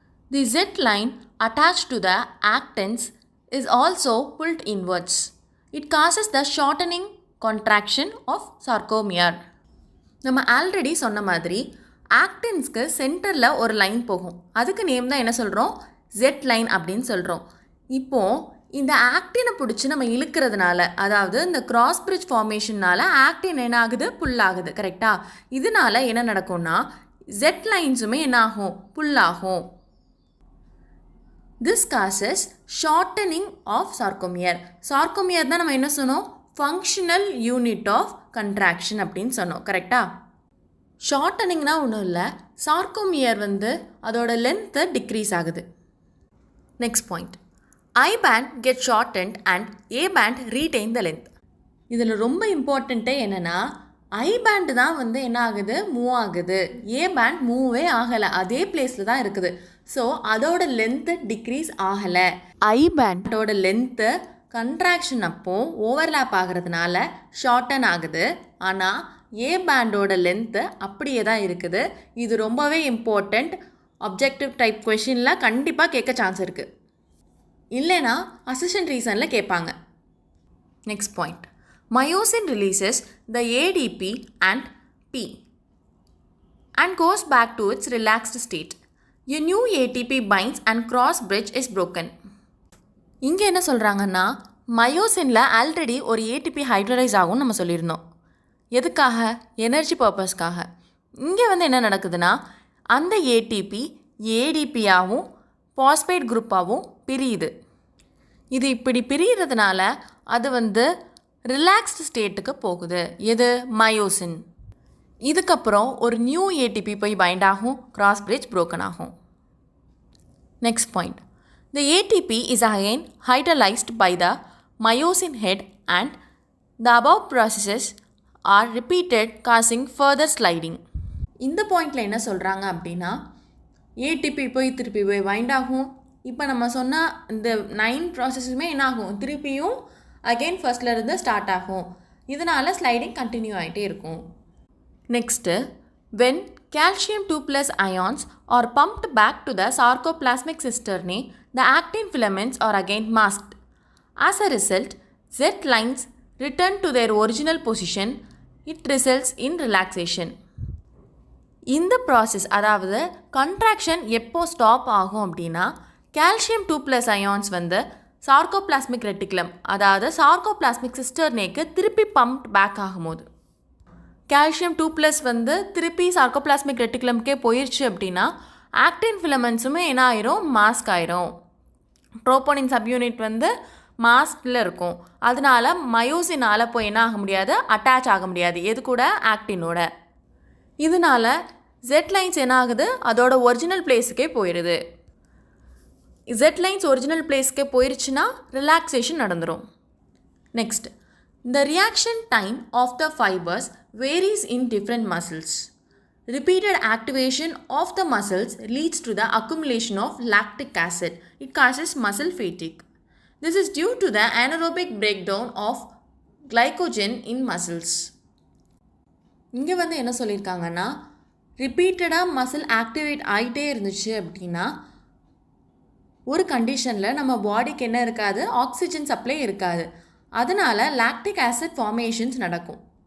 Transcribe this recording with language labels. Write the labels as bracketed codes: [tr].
[en] The Z line attached to the actins is also pulled inwards. It causes the shortening contraction of sarcomere. [ta] நம்ம already சொன்ன மாதிரி ஆக்டின்ஸ்க்கு சென்டரில் ஒரு line போகும். அதுக்கு நேம் தான் என்ன சொல்கிறோம்? ஜெட் லைன் அப்படின்னு சொல்கிறோம். இப்போது இந்த ஆக்டினை பிடிச்சி நம்ம இழுக்கிறதுனால, அதாவது இந்த கிராஸ் பிரிட்ஜ் ஃபார்மேஷனால் ஆக்டின் என்ன ஆகுது? புல் ஆகுது, கரெக்டாக? இதனால் என்ன நடக்கும்னா, ஜெட் லைன்ஸுமே என்ன ஆகும்? புல் ஆகும். [en] This causes shortening of sarcomere. [ta] Sarcomere தான் நம்ம என்ன சொன்னோம்? ஃபங்க்ஷனல் யூனிட் ஆஃப் கண்ட்ராக்ஷன் அப்படின்னு சொன்னோம், கரெக்டாக? ஷார்ட்டனிங்னா ஒன்றும் இல்லை, சார்கோமியர் வந்து அதோட லென்த்து டிக்ரீஸ் ஆகுது. Next point. [en] I band get shortened and A band retain the length. [ta] இதில் ரொம்ப இம்பார்ட்டண்ட்டே என்னென்னா, ஐ பேண்டு தான் வந்து என்ன ஆகுது? மூவ் ஆகுது. ஏ பேண்ட் மூவே ஆகலை, அதே பிளேஸில் தான் இருக்குது. ஸோ அதோட லென்த்து டிக்ரீஸ் ஆகலை. ஐ பேண்டோட லென்த்து கண்ட்ராக்ஷன் அப்போது ஓவர்லேப் ஆகிறதுனால ஷார்ட்டன் ஆகுது. ஆனால் ஏ பேண்டோட லென்த்து அப்படியே தான் இருக்குது. இது ரொம்பவே இம்பார்ட்டண்ட். அப்ஜெக்டிவ் டைப் கொஷினில் கண்டிப்பாக கேட்க சான்ஸ் இருக்குது, இல்லைனா அசிஸ்டன்ட் ரீசனில் கேட்பாங்க. Next point. [en] Myosin releases the ADP and P and goes back to its relaxed state. A new ATP binds and cross bridge is broken. [ta] இங்கே என்ன சொல்கிறாங்கன்னா மயோசினில் ஆல்ரெடி ஒரு ஏடிபி ஹைட்ரலைஸ் ஆகும்னு நம்ம சொல்லியிருந்தோம். எதுக்காக? எனர்ஜி பர்பஸ்க்காக. இங்கே வந்து என்ன நடக்குதுன்னா அந்த ஏடிபி ஏடிபியாகவும் பாஸ்பேட் குரூப்பாகவும் பிரியுது. இது இப்படி பிரிகிறதுனால அது வந்து ரிலாக்ஸ்டு ஸ்டேட்டுக்கு போகுது. எது? மயோசின். இதுக்கப்புறம் ஒரு நியூ ஏடிபி போய் பைண்ட் ஆகும், கிராஸ் பிரிட்ஜ் புரோக்கன் ஆகும். Next point. [en] The ATP is again hydrolyzed by the myosin head and the above processes are repeated causing further sliding. [ta] இந்த பாயிண்டில் என்ன சொல்கிறாங்க அப்படின்னா ஏடிபி போய் திருப்பி போய் பைண்ட் ஆகும். இப்போ நம்ம சொன்ன இந்த 9 ப்ராசஸுமே என்ன ஆகும்? திருப்பியும் அகெயின் ஃபர்ஸ்ட்லேருந்து ஸ்டார்ட் ஆகும். இதனால் ஸ்லைடிங் கண்டினியூ ஆகிட்டே இருக்கும். [en] Next, when calcium 2+ ions are pumped back to the sarcoplasmic cisternae, the actin filaments are again masked. As a result, Z lines return to their original position. It results in relaxation. [ta] இந்த process, அதாவது contraction எப்போ stop ஆகும் அப்படின்னா calcium 2+ ions வந்து sarcoplasmic reticulum, அதாவது sarcoplasmic சிஸ்டர்னேக்கு திருப்பி pumped back ஆகும்போது, calcium 2+ வந்து திருப்பி சார்கோபிளாஸ்மிக் ரெட்டிகுலம்க்கே போயிடுச்சு அப்படின்னா ஆக்டின் ஃபிலமெண்ட்ஸுமே என்ன ஆயிரும்? மாஸ்க் ஆயிரும். ட்ரோபோனின் சப்யூனிட் வந்து மாஸ்கில் இருக்கும். அதனால மயோசினால் போய் என்ன ஆக முடியாது? அட்டாச் ஆக முடியாது. எது கூட? ஆக்டினோட. இதனால ஜெட் லைன்ஸ் என்ன ஆகுது? அதோட ஒரிஜினல் பிளேஸுக்கே போயிடுது. ஜெட் லைன்ஸ் ஒரிஜினல் பிளேஸ்க்கே போயிடுச்சுன்னா ரிலாக்ஸேஷன் நடந்துடும். [en] Next, the reaction time of the fibers varies in different muscles. Repeated activation of the muscles leads to the accumulation of lactic acid. It causes muscle fatigue. This is due to the anaerobic breakdown of glycogen in muscles. [ta] இங்கே வந்து என்ன சொல்லியிருக்காங்கன்னா ரிப்பீட்டடாக muscle activate ஆகிட்டே இருந்துச்சு அப்படின்னா ஒரு கண்டிஷனில் நம்ம பாடிக்கு என்ன இருக்காது? ஆக்சிஜன் சப்ளை இருக்காது. அதனால் லாக்டிக் ஆசிட் ஃபார்மேஷன்ஸ் நடக்கும்.